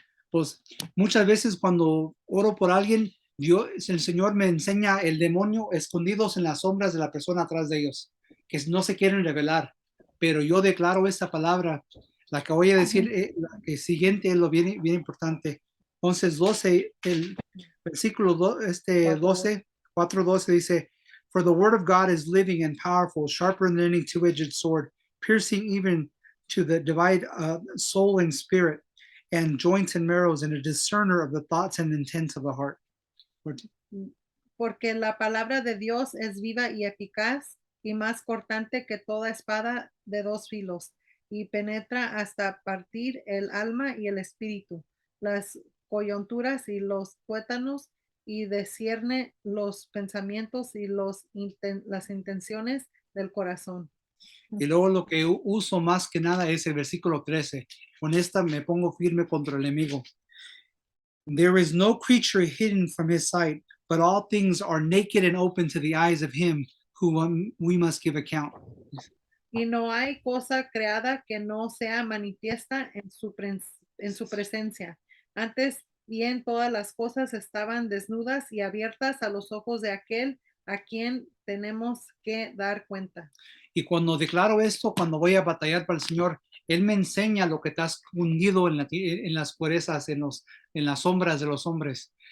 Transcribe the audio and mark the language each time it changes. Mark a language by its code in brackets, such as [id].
[es] Pues muchas veces cuando oro por alguien, el Señor me enseña el demonio escondidos en las sombras de la persona atrás de ellos, que no se quieren revelar. Pero yo declaro esta palabra, la que voy a decir, el siguiente es lo bien, bien importante. Entonces, 12, el versículo 12, 4:12 dice, [en] For the word of God is living and powerful, sharper than any two-edged sword, piercing even to the divide soul and spirit, and joints and marrows, and a discerner of the thoughts and intents of the heart. [es] Porque la palabra de Dios es viva y eficaz y más cortante que toda espada de dos filos, y penetra hasta partir el alma y el espíritu, las coyunturas y los tuétanos, y discierne los pensamientos y las intenciones del corazón. Y luego lo que uso más que nada es el versículo 13. Con esta me pongo firme contra el enemigo. [en] There is no creature hidden from his sight, but all things are naked and open to the eyes of him who we must give account. [es] Y no hay cosa creada que no sea manifiesta en su presencia. Antes bien, todas las cosas estaban desnudas y abiertas a los ojos de aquel a quien tenemos que dar cuenta. Y cuando declaro esto, cuando voy a batallar para el Señor, Él me enseña lo que está escondido en las purezas, en las sombras de los hombres.